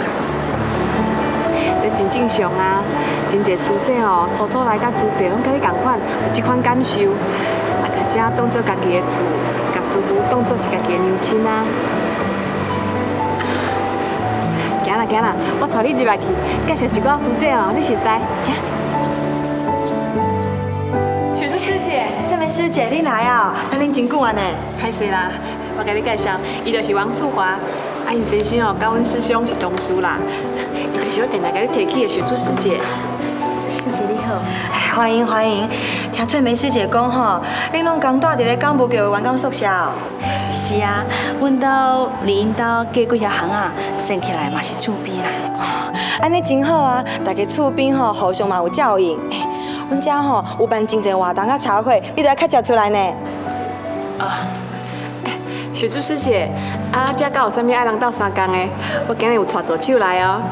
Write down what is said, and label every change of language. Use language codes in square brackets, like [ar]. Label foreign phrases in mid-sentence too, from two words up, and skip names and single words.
[nan] 这真正常啊！真侪师姐初初来甲租者拢甲你同款，有这款感受。甲这当做家己的厝，甲师傅当做是家己的娘亲啊！行啦，我带你入来去，介绍一寡师姐你熟悉。行。雪珠师姐，这位师姐你来啊？等恁真久啊呢？歹势啦，我甲你介绍，伊就是王素华，因先生甲阮师兄是同事啦，伊就是我定来甲你提起的雪珠师姐。师姐你好，欢迎欢迎。听翠梅师姐讲恁拢刚住伫咧港务局的员工宿舍哦。是啊，阮兜离因兜隔几条巷啊，算起来嘛是厝边啦。安尼真好啊！大家厝边互相嘛有照应。阮遮有办真侪活动甲茶会，你都要较早出来呢。雪珠师姐，遮敢有啥物爱人斗相共的？我今日有带助手来哦。